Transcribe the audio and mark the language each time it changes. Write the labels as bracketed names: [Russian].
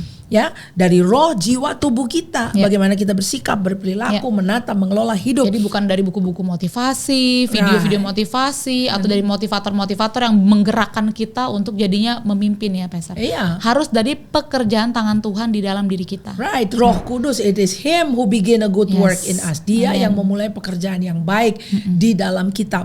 [Indonesian] Ya, dari roh, jiwa, tubuh kita, bagaimana kita bersikap, berperilaku, menata, mengelola hidup. Jadi bukan dari buku-buku motivasi, video-video motivasi, atau dari motivator-motivator yang menggerakkan kita untuk jadinya memimpin ya, Pastor. Harus dari pekerjaan tangan Tuhan di dalam diri kita. [English] Right, Roh Kudus, it is Him who begin a good work in us. [Indonesian] Dia yang memulai pekerjaan yang baik di dalam kita.